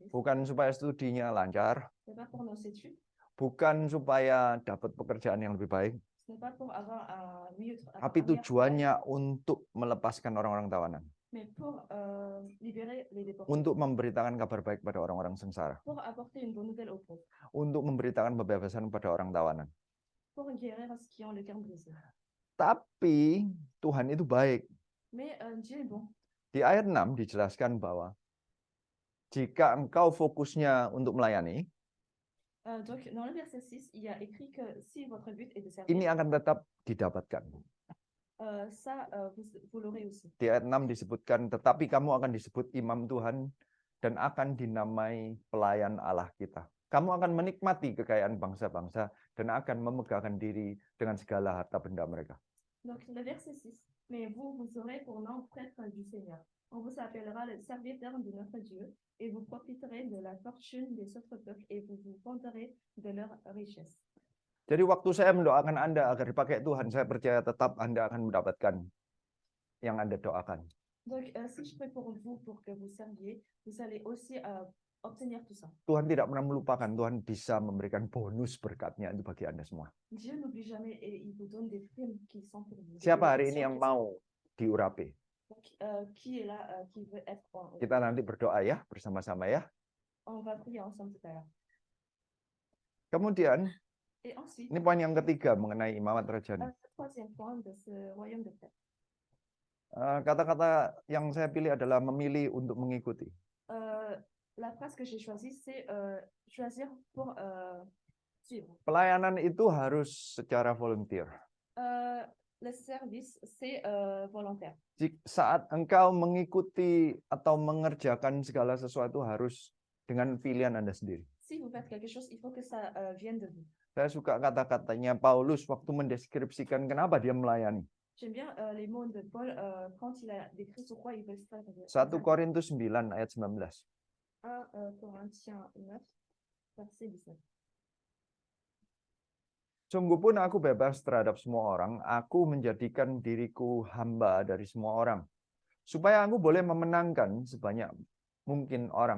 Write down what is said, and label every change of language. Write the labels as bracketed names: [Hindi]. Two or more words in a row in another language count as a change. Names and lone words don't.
[Indonesian] Bukan supaya studinya lancar. [French] Ce n'est pas pour nos études. [Indonesian] Bukan supaya dapat pekerjaan yang lebih baik. [French] Ce n'est pas pour avoir un mieux. [Indonesian] Tapi tujuannya untuk melepaskan orang-orang tawanan. [French] Mais pour libérer les déportés. [Indonesian] Untuk memberitakan kabar baik pada orang-orang sengsara. [French] Pour apporter une bonne nouvelle aux pauvres. [Indonesian] Untuk memberitakan pembebasan pada orang tawanan. [French] Pour guérir ceux qui ont le cœur brisé. [Indonesian] Tapi Tuhan itu baik. [French] Mais Dieu est bon. [Indonesian] Di ayat 6 dijelaskan bahwa jika engkau fokusnya untuk melayani, [French] Donc, dans le verset 6, il y a écrit que si votre but est de servir, [Indonesian] ini akan tetap didapatkan. [French] ça, vous l'aurez aussi. [Indonesian] Di ayat 6 disebutkan, tetapi kamu akan disebut imam Tuhan dan akan dinamai pelayan Allah kita. Kamu akan menikmati kekayaan bangsa-bangsa dan akan memegahkan diri dengan segala harta benda mereka. [French] Donc, le verset 6, mais vous aurez pour nom prêtre du Seigneur. On vous appellera le serviteur de notre Dieu, et vous profiterez de la fortune des autres peuples, et vous vous vanterez de leur richesse. [Indonesian] Jadi waktu saya mendoakan Anda agar dipakai Tuhan, saya percaya tetap Anda akan mendapatkan yang Anda doakan. [French] Donc, si je prie pour vous, pour que vous serviez, vous allez aussi obtenir tout ça. [Indonesian] Tuhan tidak pernah melupakan, Tuhan bisa memberikan bonus berkatnya itu bagi Anda semua. [French] Dieu n'oublie jamais, et il vous donne des primes qui sont pour vous. [Indonesian] Siapa hari ini yang mau diurapi? [French] Donc, qui est là, qui veut être en haut? [Indonesian] Kita nanti berdoa ya bersama-sama ya. [French] On va prier ensemble tout à l'heure. [Indonesian] Kemudian, [French] Et ensuite, [Indonesian] ini poin yang ketiga mengenai imamat rajani. [French] le troisième point de ce royaume de paix. [Indonesian] Kata-kata yang saya pilih adalah memilih untuk mengikuti. [French] La phrase que j'ai choisie, c'est choisir pour suivre. [Indonesian] Pelayanan itu harus secara volunteer. [French] Le service, c'est volontaire. [Indonesian] Saat engkau mengikuti atau mengerjakan segala sesuatu harus dengan pilihan Anda sendiri. [French] Si vous faites quelque chose, il faut que ça vienne de vous. [Indonesian] Saya suka kata-katanya Paulus waktu mendeskripsikan kenapa dia melayani. [French] J'aime bien les mots de Paul quand il a décrit sur quoi il veut se faire. [Indonesian] 1 Korintus 9 ayat 19. [French] 1 Corinthiens 9, verset 19. [Indonesian] Sungguh pun aku bebas terhadap semua orang, aku menjadikan diriku hamba dari semua orang, supaya aku boleh memenangkan sebanyak mungkin orang.